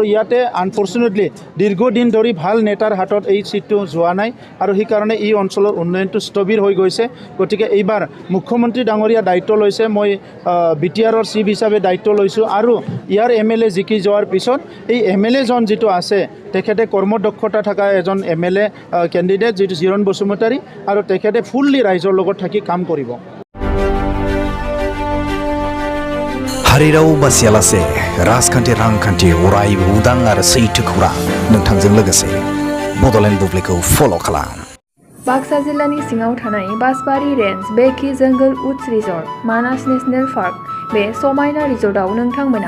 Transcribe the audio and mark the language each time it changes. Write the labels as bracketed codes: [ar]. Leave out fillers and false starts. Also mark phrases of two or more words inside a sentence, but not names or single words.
[as] ইয়াতে আনফৰ্চুনেটলি দীৰ্ঘদিন ধৰি ভাল নেতাৰ হাতত এই চিটটো যোৱা নাই আৰু সেইকাৰণে এই অঞ্চলৰ উন্নয়নটো স্থবিৰ হৈ গৈছে গতিকে এইবাৰ মুখ্যমন্ত্ৰী ডাঙৰীয়া দায়িত্ব লৈছে মই BTRৰ চিফ হিচাপে দায়িত্ব লৈছোঁ আৰু ইয়াৰ MLA জিকি যোৱাৰ পিছত এই MLA জন যিটো আছে তেখেতে কৰ্মদক্ষতা থকা এজন [en] MLA candidate [as] যিটো জিৰণ বসুমতাৰী আৰু তেখেতে ফুল্লি ৰাইজৰ লগত থাকি কাম কৰিব [brx] हारिराव बासियालासे राजखान्थि रांखान्थि अरायबो उदां आरो सैथो खौरां नोंथांजों लोगोसे बड'लेण्ड बुब्लिखौ फल' खालाम बाक्सा जिल्लानि सिङाव थानाय बासबारि रेन्ज बेकि जंगल उड्स रिजर्ट मानास नेशनेल पार्क बे समायना रिजर्टआव नोंथांमोना